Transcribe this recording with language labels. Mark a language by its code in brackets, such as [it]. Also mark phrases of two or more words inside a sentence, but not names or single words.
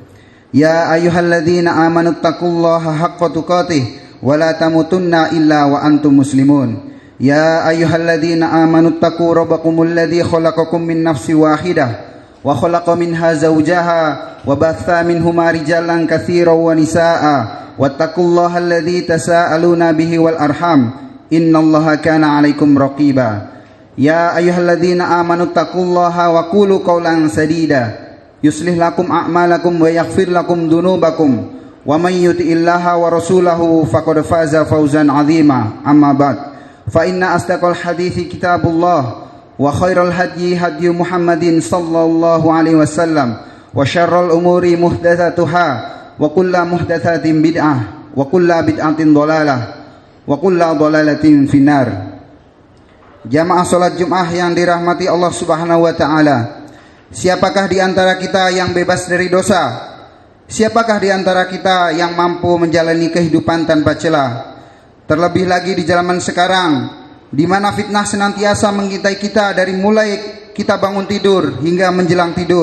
[ar] يا أيها الذين آمنوا اتقوا الله حق تقاته ولا تموتن إلا وأنتم مسلمون. يا أيها الذين آمنوا اتقوا ربكم الذي خلقكم من نفس واحدة وخلق منها زوجها وبث منهما رجالا كثيرا ونساء واتقوا الله الذي تساءلون به والأرحام إن الله كان عليكم رقيبا. يا أيها الذين آمنوا اتقوا الله وقولوا قولا سديدا يصلح لكم أعمالكم ويغفر لكم ذنوبكم ومن يطع الله ورسوله فقد فاز فوزا عظيما. أما بعد فإن أصدق الحديث كتاب الله وخير الهدي هدي محمد صلى الله عليه وسلم وشر الأمور محدثاتها وكل محدثة بدعة وكل بدعة ضلالة وكل ضلالة في النار. [id] Jamaah salat Jumat yang dirahmati Allah [ar] سبحانه وتعالى, [id] siapakah di antara kita yang bebas dari dosa? Siapakah di antara kita yang mampu menjalani kehidupan tanpa celah? Terlebih lagi di zaman sekarang, di mana fitnah senantiasa mengintai kita dari mulai kita bangun tidur hingga menjelang tidur.